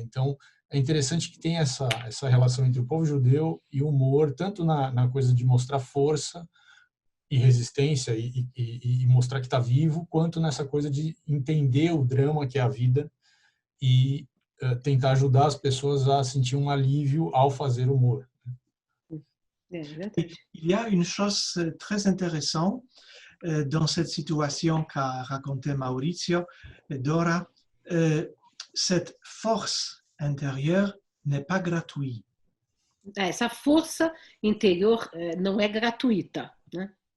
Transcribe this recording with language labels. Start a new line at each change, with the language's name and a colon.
Portuguese: Então, é interessante que tem essa relação entre o povo judeu e o humor, tanto na coisa de mostrar força e resistência e mostrar que está vivo, quanto nessa coisa de entender o drama que é a vida e tentar ajudar as pessoas a sentir um alívio ao fazer humor.
French: Il y a une chose très intéressante dans cette situation qu'a raconté Maurizio et Dora. Cette force intérieure n'est pas gratuite.
Portuguese: Essa força interior não é gratuita, né?